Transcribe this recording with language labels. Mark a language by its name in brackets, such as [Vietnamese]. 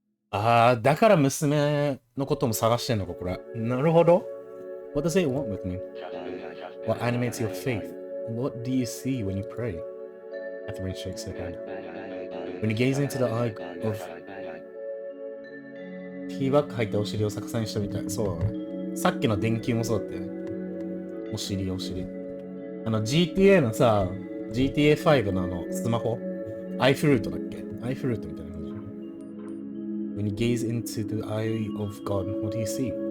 [Japanese] だから娘のことも探してんのか、これ。なるほど。 [English] What does it want with me? What animates your faith? What do you see when you pray? Catherine shakes her head. When you gaze into the eye of... [Japanese] ティーバッグ入ったお尻を逆さにしたみたい。そうだね。さっきの電球もそうだったよね。お尻。 GTA のさ、GTA5 のスマホアイフルートだっけアイフルートみたいな感じ。 [English] When you gaze into the eye of God, what do you see?